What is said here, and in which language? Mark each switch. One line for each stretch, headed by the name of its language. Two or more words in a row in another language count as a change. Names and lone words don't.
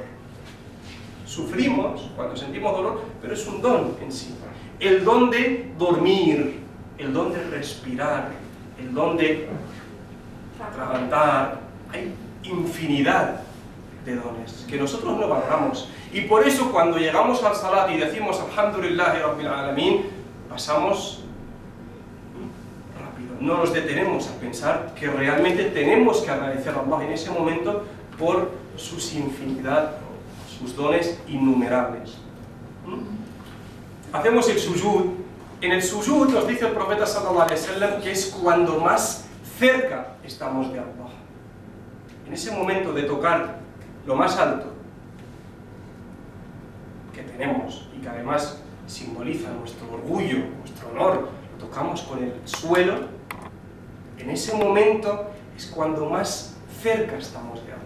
Spanish: Sufrimos cuando sentimos dolor, pero es un don en sí. El don de dormir, el don de respirar, el don de atragantar. Hay infinidad de dones que nosotros no valoramos. Y por eso cuando llegamos al salat y decimos
Arabic: الحمد لله رب العالمين,
Spanish: pasamos rápido. No nos detenemos a pensar que realmente tenemos que agradecer a Allah en ese momento por sus infinidad, sus dones innumerables. Hacemos el sujud. En el sujud nos dice el profeta
Arabic: صلى الله عليه وسلم
Spanish: que es cuando más cerca estamos de Allah. En ese momento de tocar lo más alto que tenemos y que además simboliza nuestro orgullo, nuestro honor, lo tocamos con el suelo, en ese momento es cuando más cerca estamos de Allah.